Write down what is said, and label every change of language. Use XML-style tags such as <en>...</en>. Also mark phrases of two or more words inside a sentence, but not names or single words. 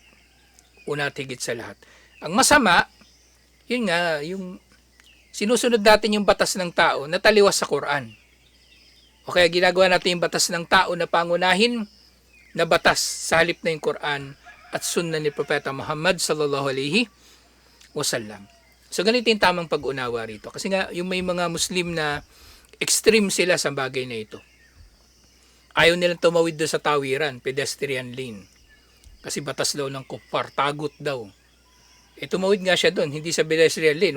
<tl>Una at higit sa lahat. Ang masama, yun nga, yung sinusunod natin yung batas ng tao na taliwas sa Quran. O kaya ginagawa natin yung batas ng tao na pangunahin na batas sa halip na yung Quran at sunna ni Propeta Muhammad</tl> <ar>صلى الله عليه وسلم.</ar> <tl>So ganito yung tamang pag-unawa rito. Kasi nga yung may mga Muslim na extreme sila sa bagay na ito. Ayaw nilang tumawid doon sa tawiran,</tl> <en>pedestrian lane.</en> <tl>Kasi batas daw ng kuffar, tagot daw. Tumawid nga siya doon, hindi sa</tl> <en>pedestrian lane.</en>